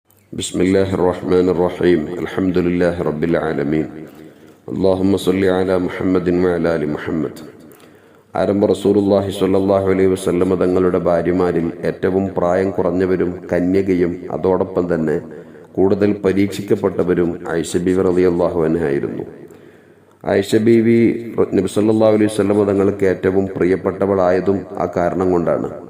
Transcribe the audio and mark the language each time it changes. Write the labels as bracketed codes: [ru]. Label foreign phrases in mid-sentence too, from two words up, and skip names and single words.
[ar] بسم الله الرحمن الرحيم الحمد لله رب العالمين اللهم صل على محمد وعلى آل محمد. [ml] ആരംഭ [ar] رسول الله صلى الله عليه وسلم [ml] തങ്ങളുടെ ഭാര്യമാരിൽ ഏറ്റവും പ്രായം കുറഞ്ഞവരും കന്യകയും അതോടൊപ്പം തന്നെ കൂടുതൽ പരീക്ഷിക്കപ്പെട്ടവരും ആയിഷ ബീവി [ar] رضي الله عنها [ml] ആയിരുന്നു. ആയിഷ ബീവി നബി [ar] صلى الله عليه وسلم [ml] തങ്ങൾക്ക് ഏറ്റവും പ്രിയപ്പെട്ടവളായതും ആ കാരണം കൊണ്ടാണ്.